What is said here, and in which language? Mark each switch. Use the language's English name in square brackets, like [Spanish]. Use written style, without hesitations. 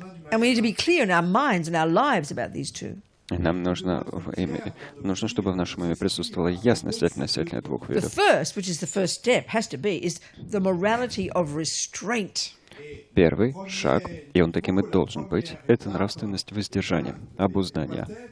[English] And we need to be clear in our minds and our lives about these two. [Russian] Нам нужно, чтобы в нашем уме присутствовала ясность относительно двух [English] The [Russian] видов. [English] first, which is the first step, has to be, is the morality of restraint. [Russian] Первый шаг, и он таким и должен быть, это нравственность воздержания, обуздания.